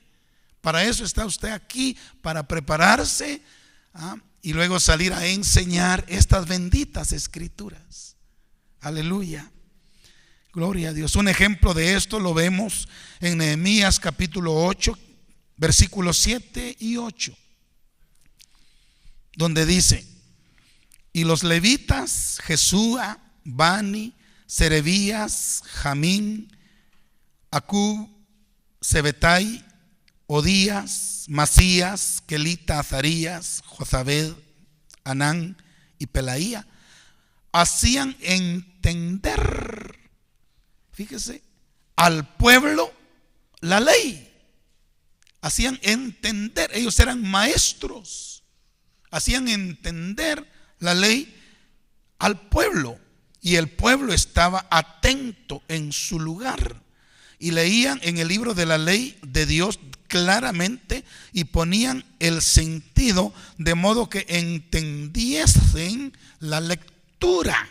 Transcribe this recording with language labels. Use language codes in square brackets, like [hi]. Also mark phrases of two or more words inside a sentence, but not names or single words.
[es] Para eso está usted aquí, para prepararse y luego salir a enseñar estas benditas Escrituras. Aleluya. Gloria a Dios. Un ejemplo de esto lo vemos en Nehemías capítulo 8, versículos 7 y 8, donde dice: y los levitas Jesúa, Bani, Serebías, Jamín, Acub, Sebetai, Odías, Masías, Kelita, Azarías, Jozabed, Anán y Pelaía hacían entender, fíjese, al pueblo la ley. Hacían entender, ellos eran maestros, hacían entender la ley al pueblo, y el pueblo estaba atento en su lugar y leían en el libro de la ley de Dios claramente y ponían el sentido de modo que entendiesen la lectura.